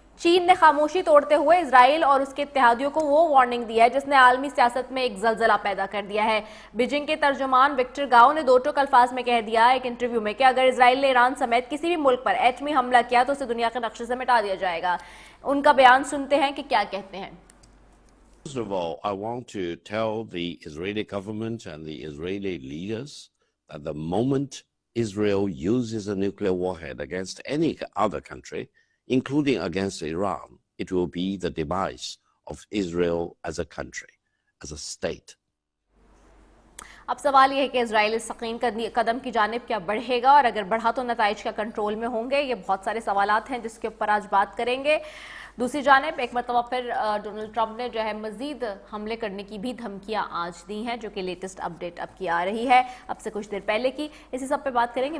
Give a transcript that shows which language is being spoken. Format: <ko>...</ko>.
<hi>चीन ने खामोशी तोड़ते हुए इजराइल और उसके इत्तेहादियों को वो वार्निंग दी है जिसने आलमी सियासत में एक जलजला पैदा कर दिया है। बीजिंग के तर्जुमान विक्टर गाओ ने दो टोक अल्फाज में कह दिया एक इंटरव्यू में कि अगर इजराइल ने ईरान समेत किसी भी मुल्क पर एटमी हमला किया तो उसे दुनिया के नक्शे से मिटा दिया जाएगा। उनका बयान सुनते हैं कि क्या कहते हैं।</hi> <en>First of all, I want to tell the Israeli government and the Israeli leaders that the moment Israel uses a nuclear warhead against any other country, including against Iran, it will be the demise of Israel as a country, as a state.</en> <hi>अब सवाल यह है कि Israel इस सकीन कदम की जानिब क्या बढ़ेगा और अगर बढ़ा तो नताइज क्या कंट्रोल में होंगे? ये बहुत सारे सवालात हैं जिसके ऊपर आज बात करेंगे। दूसरी जानिब एक मरतबा फिर डोनाल्ड ट्रंप ने जो है मजीद हमले करने की भी धमकियां आज दी हैं, जो कि लेटेस्ट अपडेट अब की आ रही है, अब से कुछ देर पहले की। इसी सब पे बात करेंगे।</hi>